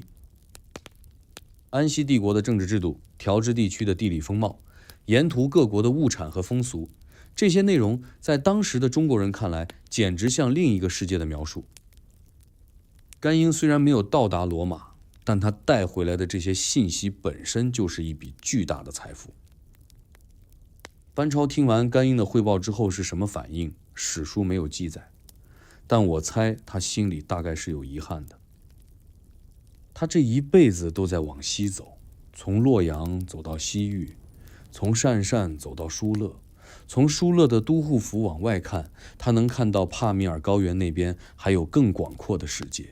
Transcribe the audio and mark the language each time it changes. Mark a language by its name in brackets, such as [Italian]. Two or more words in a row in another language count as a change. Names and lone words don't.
[Chinese] 安西帝國的政治制度、條支地區的地理風貌、沿途各國的物產和風俗，這些內容在當時的中國人看來，簡直像另一個世界的描述。甘英雖然沒有到達羅馬，但他帶回來的這些信息本身就是一筆巨大的財富。班超聽完甘英的匯報之後是什麼反應，史書沒有記載，但我猜他心裡大概是有遺憾的。他這一輩子都在往西走，從洛陽走到西域，從鄯善走到疏勒，從疏勒的都護府往外看，他能看到帕米爾高原那邊還有更廣闊的世界。